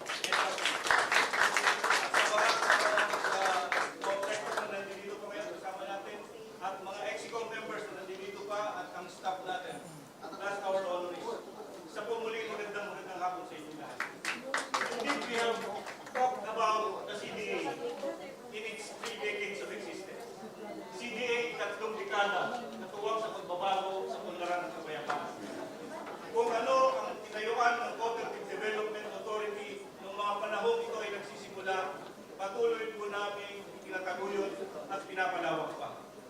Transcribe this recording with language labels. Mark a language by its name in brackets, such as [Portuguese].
[Filipino] At sa mga contractors na nandito pa ngayon, kasama natin, at mga ex-com members na nandito pa, at ang staff natin. [English] That's our honorees. [Filipino] Sa po muli, magandang hapon sa inyo lahat. [English] Indeed, we have talked about the CDA in its 3 decades of existence. [Filipino] CDA, tatlong dekada, natuwang sa pagbabago sa punlaran ng kapayapaan. Kung ano ang tinayuan ng Cooperative Development Authority noong mga panahon ito ay nagsisimula, patuloy po namin pinataguyod at pinapalawak pa.